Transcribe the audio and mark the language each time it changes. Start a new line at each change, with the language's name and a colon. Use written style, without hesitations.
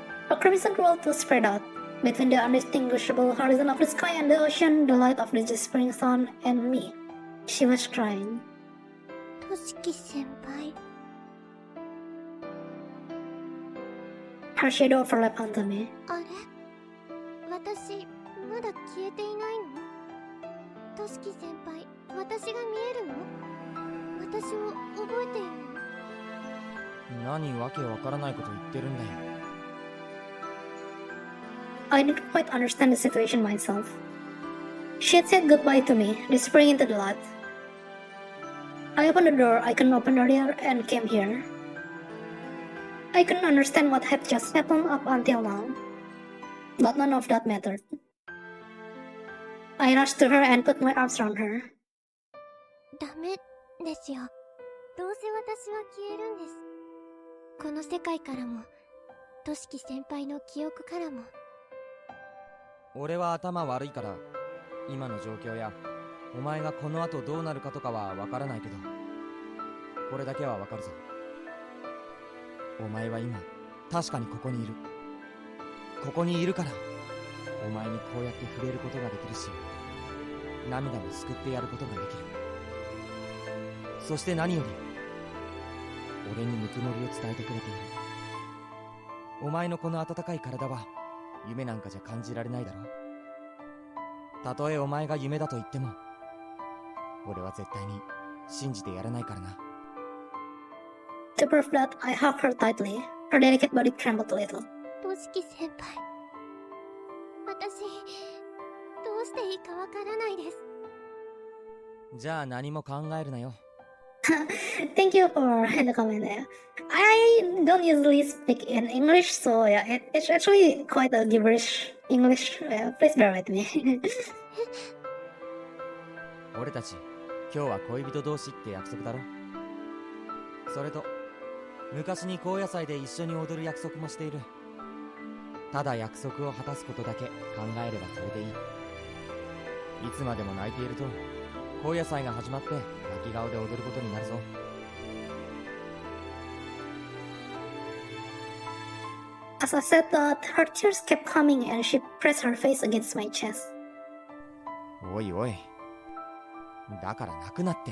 English: A crimson world was spread out. Between the undistinguishable horizon of the sky and the ocean, the light of the spring sun, and me. She was crying.
Japanese: としき先輩
English: Her shadow overlapped onto me.
Japanese: あれ私まだ消えていないのとしき先輩私が見えるの私を覚えているの何わけわからないこと言ってるんだよ。
English: I didn't quite understand the situation myself. She had said goodbye to me, disappearing into the lot. I opened the door I couldn't open earlier and came here. I couldn't understand what had just happened up until now, but none of that mattered. I rushed to her and put my arms around her.
Japanese: ダメですよ。どうせ私は消えるんです。この世界からも、としき先輩の記憶からも。俺は頭悪いから今の状況やお前がこの後どうなるかとかはわからないけど、これだけはわかるぞ。お前は今確かにここにいる。ここにいるからお前にこうやって触れることができるし、涙も救ってやることができる。そして何より俺にぬくもりを伝えてくれている。お前のこの温かい体は夢なんかじゃ感じられないだろう。たとえお前が夢だと言っても俺は絶対に信じてやらないからな。
English: To prove that, I hugged her tightly. Her delicate body trembled a little.
Japanese: としき先輩。私、どうしていいかわからないです。じゃあ何も考えるなよ。
English: Thank you for the comment there. I don't usually speak in English, so yeah, it's actually quite a gibberish English. Please bear with me.
Japanese: 俺たち今日は恋人同士って約束だろ。それと昔に高野祭で一緒に踊る約束もしている。ただ約束を果たすことだけ考えればそれでいい。いつまでも泣いていると高野祭が始まって泣き顔で踊ることになるぞ。
English: As I said that, her tears kept coming and she pressed her face against my chest.
Japanese: おいおい、だから泣くなって。